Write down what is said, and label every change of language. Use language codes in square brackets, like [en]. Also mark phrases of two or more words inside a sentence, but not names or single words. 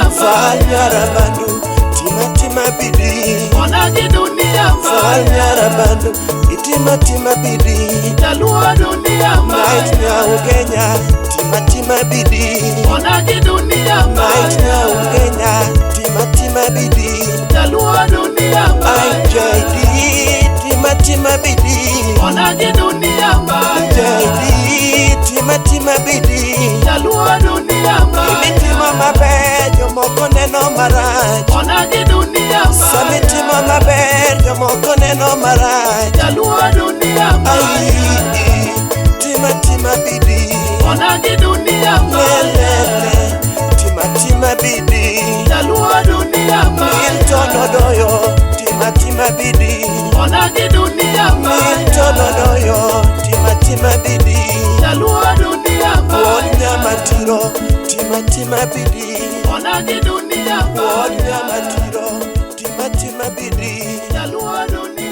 [luo] Fal Nyarabandu, tima bidi. [sw] Onagi dunia Fal mbaya. [luo] Nyarabandu, tima bidi. [sw] Jaluo dunia Night mbaya. [luo] Nyau Kenya, tima bidi. [sw] Onagi dunia Night mbaya. [luo] Nyau Kenya, tima bidi. [sw] Jaluo dunia mbaya. [luo] IJD, tima bidi. [sw] Onagi dunia mbaya. [luo] IJD, tima bidi. [sw] Jaluo dunia mbaya. [luo] Imitimo maber, jomoko neno marach. [sw] Onagi dunia mbaya. [luo] Samitimo maber, jomoko neno marach. [sw] Jaluo dunia mbaya. [luo] Ai, tima bidi. [sw] Onagi dunia mbaya. [luo] Lelele, tima bidi. [sw] Jaluo dunia mbaya. [luo] Milton Odoyo, tima bidi. [sw] Onagi dunia mbaya. [luo] Milton Odoyo, tima bidi. [sw] Jaluo dunia mbaya. [luo] Wod Nyamatiro, tima bidi. [sw] Onagi dunia mbaya. [luo] Wod Nyamatiro, tima bidi. [sw] Jaluo dunia mbaya.